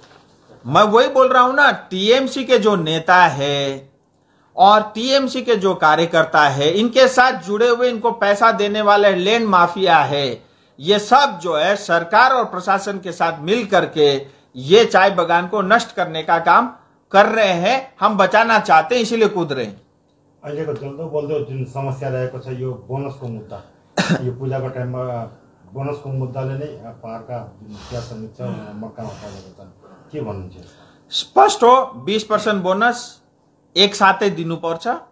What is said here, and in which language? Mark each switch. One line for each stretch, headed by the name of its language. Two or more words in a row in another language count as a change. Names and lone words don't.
Hindi: मैं वही बोल रहा हूं ना, टीएमसी के जो नेता है और टीएमसी के जो कार्यकर्ता है, इनके साथ जुड़े हुए, इनको पैसा देने वाले लैंड माफिया है, ये सब जो है सरकार और प्रशासन के साथ मिल करके ये चाय बागान को नष्ट करने का काम कर रहे हैं। हम बचाना चाहते हैं, इसीलिए कूद रहे हैं।
Nepali: अहिलेको जल्दो बोल्दो जुन समस्या रहेको छ यो बोनसको मुद्दा, यो पूजाको टाइममा बोनसको मुद्दाले नै पहाडका जुन चिया श्रमिक छ मक्कामा परेको छन्, के भन्नुहुन्छ? स्पष्ट हो, 20% बोनस एक साथै दिनुपर्छ।